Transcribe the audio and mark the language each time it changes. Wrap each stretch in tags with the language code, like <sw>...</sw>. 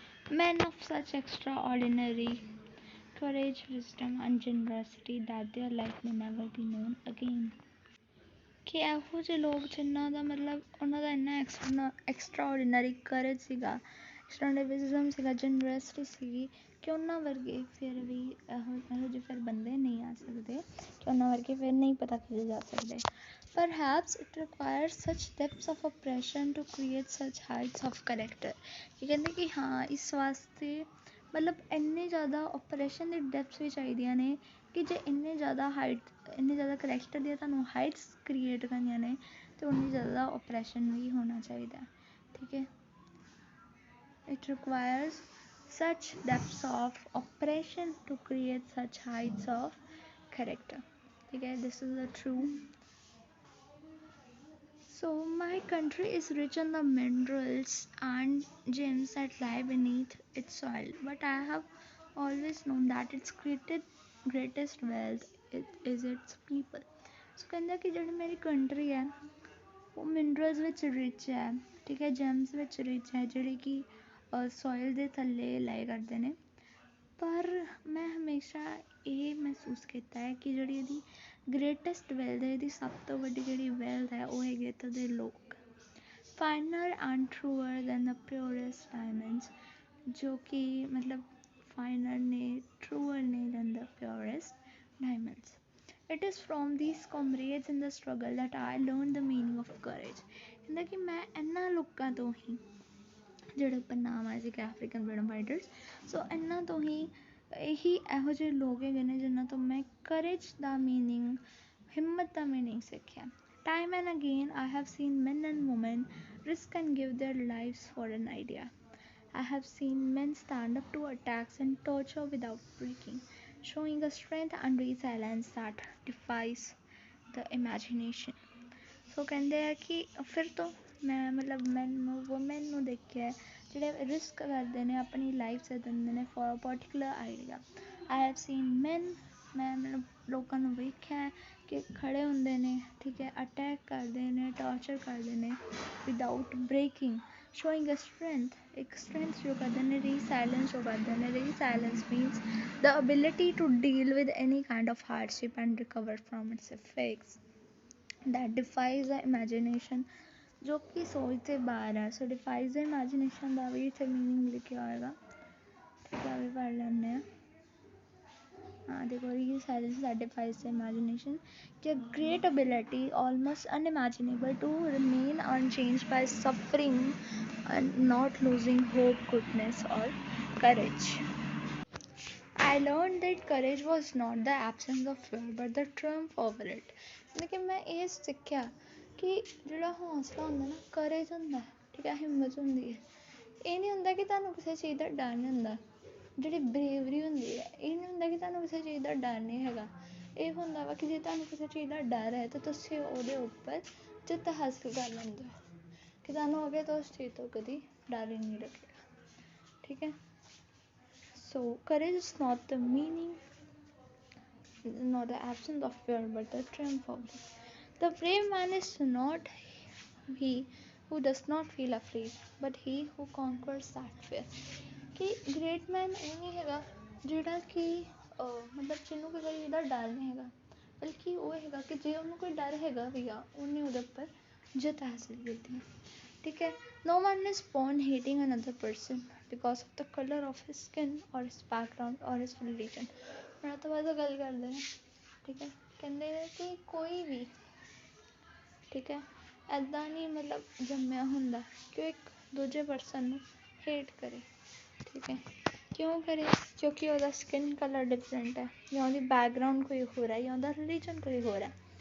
<en>men of such extraordinary courage, wisdom and generosity that their life may never be known again।</en> <pa>ਕਿ ਇਹੋ ਜਿਹੇ ਲੋਕ ਜਿਨ੍ਹਾਂ ਦਾ ਮਤਲਬ ਉਹਨਾਂ ਦਾ ਇੰਨਾ ਐਕਸਟਰਾਆਰਡੀਨਰੀ ਕਰੇਜ ਸੀਗਾ, ਐਕਸਟਰਾਆਰਡੀਨਰੀ ਵਿਜ਼ਡਮ ਸੀਗਾ, ਜਨਰੈਸਿਟੀ ਸੀਗੀ ਕਿ ਉਹਨਾਂ ਵਰਗੇ ਫਿਰ ਵੀ ਇਹੋ ਜਿਹੇ ਫਿਰ ਬੰਦੇ ਨਹੀਂ ਆ ਸਕਦੇ, ਕਿ ਉਹਨਾਂ ਵਰਗੇ ਫਿਰ ਨਹੀਂ ਪਤਾ ਕੀਤੇ ਜਾ ਸਕਦੇ।</pa> <en>Perhaps it requires such depths of oppression to create such heights of character।</en> <pa>ਕਿ ਕਹਿੰਦੇ ਕਿ ਹਾਂ ਇਸ ਵਾਸਤੇ ਮਤਲਬ ਇੰਨੇ ਜ਼ਿਆਦਾ ਓਪਰੇਸ਼ਨ ਦੀ ਡੈਪਥਸ ਵੀ ਚਾਹੀਦੀਆਂ ਨੇ ਕਿ ਜੇ ਇੰਨੇ ਜ਼ਿਆਦਾ ਕਰੈਕਟਰ ਦੀਆਂ ਤੁਹਾਨੂੰ ਹਾਈਟਸ ਕ੍ਰੀਏਟ ਕਰਨੀਆਂ ਨੇ ਅਤੇ ਉਨੀ ਜ਼ਿਆਦਾ ਓਪਰੇਸ਼ਨ ਵੀ ਹੋਣਾ ਚਾਹੀਦਾ, ਠੀਕ ਹੈ।</pa> <en>It requires such depths of oppression to create such heights of character, ठीक है। This is the true। So my country is rich in the minerals and gems that lie beneath its soil, but I have always known that its greatest wealth is its people।</en> <pa>So ਕਹਿੰਦਾ ਕਿ ਜਿਹੜੀ ਮੇਰੀ country ਹੈ ਉਹ minerals ਵਿੱਚ rich ਹੈ, ਠੀਕ ਹੈ, ਜੈਮਸ ਵਿੱਚ ਰਿਚ ਹੈ, ਜਿਹੜੇ ਕਿ ਸੋਇਲ ਦੇ ਥੱਲੇ ਲਾਏ ਕਰਦੇ ਨੇ। ਪਰ ਮੈਂ ਹਮੇਸ਼ਾ ਇਹ ਮਹਿਸੂਸ ਕੀਤਾ ਹੈ ਕਿ ਜਿਹੜੀ ਇਹਦੀ ਗ੍ਰੇਟੈਸਟ ਵੈਲਥ ਹੈ, ਇਹਦੀ ਸਭ ਤੋਂ ਵੱਡੀ ਜਿਹੜੀ ਵੈਲਥ ਹੈ ਉਹ ਹੈਗੇ ਇੱਥੋਂ ਦੇ ਲੋਕ।</pa> <en>finer and truer than the purest diamonds,</en> <pa>ਜੋ ਕਿ ਮਤਲਬ</pa> <en>Finer ਨੇ, truer ਨੇ than the purest diamonds. It is from these comrades in the struggle that I learned the meaning of courage।</en> <pa>ਕਹਿੰਦਾ ਕਿ ਮੈਂ ਇਹਨਾਂ ਲੋਕਾਂ ਤੋਂ ਹੀ, ਜਿਹੜੇ ਉੱਪਰ ਨਾਮ ਆਏ ਸੀ ਕਿ ਅਫਰੀਕਨ ਫਰੀਡਮ ਫਾਈਟਰਸ, ਸੋ ਇਹਨਾਂ ਤੋਂ ਹੀ ਇਹੋ ਜਿਹੇ ਲੋਕ ਹੈਗੇ ਨੇ ਜਿਨ੍ਹਾਂ ਤੋਂ ਮੈਂ ਕਰੇਜ ਦਾ ਮੀਨਿੰਗ, ਹਿੰਮਤ ਦਾ ਮੀਨਿੰਗ ਸਿੱਖਿਆ।</pa> <en>Time and again I have seen men and women risk and give their lives for an idea। I have seen men stand up to attacks and torture without breaking, showing a strength and resilience that defies the imagination।</en> <pa>ਸੋ ਕਹਿੰਦੇ ਆ ਕਿ ਫਿਰ ਤੋਂ ਮੈਂ ਮਤਲਬ woman ਨੂੰ ਦੇਖਿਆ ਜਿਹੜੇ ਰਿਸਕ ਕਰਦੇ ਨੇ ਆਪਣੀ ਲਾਈਫ ਦੇ ਦਿੰਦੇ ਨੇ</pa> <en>For a particular idea. I have seen man,</en> <pa>ਮੈਂ ਮਤਲਬ ਲੋਕਾਂ ਨੂੰ ਵੇਖਿਆ ਕਿ ਖੜ੍ਹੇ ਹੁੰਦੇ ਨੇ, ਠੀਕ ਹੈ, ਅਟੈਕ ਕਰਦੇ ਨੇ, ਟਾਰਚਰ ਕਰਦੇ ਨੇ</pa> <en>without breaking, showing a strength,</en> <pa>ਇੱਕ strength show ਕਰਦੇ ਨੇ, resilience show ਕਰਦੇ ਨੇ।</pa> <en>resilience means the ability to deal with any kind of hardship and recover from its effects that defies the imagination,</en> <pa>ਜੋ ਕਿ ਸੋਚ ਦੇ ਬਾਹਰ ਹੈ। ਸੋ</pa> <en>defies the imagination</en> <pa>ਦਾ ਵੀ ਇੱਥੇ ਮੀਨਿੰਗ ਲਿਖਿਆ ਹੋਏਗਾ, ਠੀਕ ਹੈ, ਵੀ ਪੜ੍ਹ ਲੈਂਦੇ ਹਾਂ। ਹਾਂ ਦੇਖੋ,</pa> <en>resilience that defies the imagination, ਕਿ a great ability almost unimaginable to remain unchanged by suffering and not losing hope, goodness or courage। I learned that courage was not the absence of fear but the triumph over it।</en> <pa>ਲੇਕਿਨ ਮੈਂ ਇਹ ਸਿੱਖਿਆ ਕਿ ਜਿਹੜਾ ਹੌਸਲਾ ਹੁੰਦਾ ਨਾ, craze ਹੁੰਦਾ, ਠੀਕ ਹੈ, ਹਿੰਮਤ ਹੁੰਦੀ ਹੈ, ਇਹ ਨਹੀਂ ਹੁੰਦਾ ਕਿ ਤੁਹਾਨੂੰ ਕਿਸੇ ਚੀਜ਼ ਦਾ ਡਰ ਨਹੀਂ ਹੁੰਦਾ। ਜਿਹੜੀ ਬਰੇਵਰੀ ਹੁੰਦੀ ਹੈ ਇਹ ਨਹੀਂ ਹੁੰਦਾ ਕਿ ਤੁਹਾਨੂੰ ਕਿਸੇ ਚੀਜ਼ ਦਾ ਡਰ ਨਹੀਂ ਹੈਗਾ। ਇਹ ਹੁੰਦਾ ਵਾ ਕਿ ਜੇ ਤੁਹਾਨੂੰ ਕਿਸੇ ਚੀਜ਼ ਦਾ ਡਰ ਹੈ ਤਾਂ ਤੁਸੀਂ ਉਹਦੇ ਉੱਪਰ ਜਿੱਤ ਹਾਸਿਲ ਕਰ ਲੈਂਦੇ ਹੋ ਕਿ ਤੁਹਾਨੂੰ ਅੱਗੇ ਤੋਂ ਉਸ ਚੀਜ਼ ਤੋਂ ਕਦੀ ਡਰ ਹੀ ਨਹੀਂ ਲੱਗੇਗਾ, ਠੀਕ ਹੈ।</pa> <en>So courage is not the meaning, not the absence of fear, but the triumph of it. The brave man is not he who does not feel afraid, but he who conquers that fear.</en> <pa>ਕਿ great ਮੈਨ ਉਹ ਨਹੀਂ ਹੈਗਾ ਜਿਹੜਾ ਕਿ ਮਤਲਬ ਜਿਹਨੂੰ ਕਿਸੇ ਚੀਜ਼ ਦਾ ਡਰ ਨਹੀਂ ਹੈਗਾ, ਬਲਕਿ ਉਹ ਹੈਗਾ ਕਿ ਜੇ ਉਹਨੂੰ ਕੋਈ ਡਰ ਹੈਗਾ ਵੀ ਆ ਉਹਨੇ ਉਹਦੇ ਉੱਪਰ ਜਿੱਤ ਹਾਸਿਲ ਕੀਤੀ, ਠੀਕ ਹੈ। No one is born hating another person because of the color of his skin or his background or his religion. ਉਹਨਾਂ ਤੋਂ ਬਾਅਦ ਗੱਲ ਕਰਦੇ ਨੇ, ਠੀਕ ਹੈ। ਕਹਿੰਦੇ ਨੇ ਕਿ ਕੋਈ ਵੀ, ਠੀਕ ਹੈ, ਇੱਦਾਂ ਨਹੀਂ ਮਤਲਬ ਜੰਮਿਆ ਹੁੰਦਾ ਕਿ ਉਹ ਇੱਕ ਦੂਜੇ ਪਰਸਨ ਨੂੰ ਹੇਟ ਕਰੇ, ਠੀਕ ਹੈ। ਕਿਉਂ ਕਰੇ? ਕਿਉਂਕਿ ਉਹਦਾ ਸਕਿਨ ਕਲਰ ਡਿਫਰੈਂਟ ਹੈ, ਜਾਂ ਉਹਦੀ ਬੈਕਗਰਾਊਂਡ ਕੋਈ ਹੋਰ ਹੈ, ਜਾਂ ਉਹਦਾ ਰਿਲੀਜਨ ਕੋਈ ਹੋਰ ਹੈ।</pa>